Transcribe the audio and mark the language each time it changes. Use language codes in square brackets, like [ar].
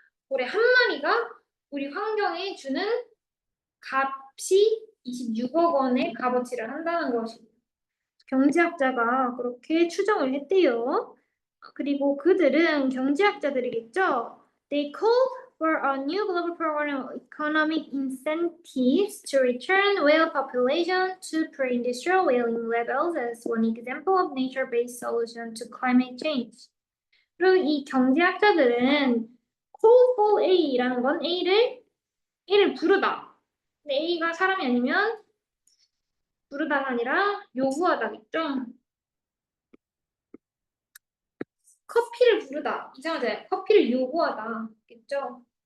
[ko] 고래 한 마리가 우리 환경에 주는 값이 26억 원의 값어치를 한다는 것입니다. 경제학자가 그렇게 추정을 했대요. 그리고 그들은 경제학자들이겠죠. [en] They called for a new global program of economic incentives to return whale population to pre-industrial whaling levels as one example of nature-based solution to climate change. [ko] 그리고 이 경제학자들은 call for A라는 건 A를 부르다. 근데 A가 사람이 아니면 부르다가 아니라 요구하다겠죠. 커피를 부르다. 이상하죠? 커피를 요구하다겠죠.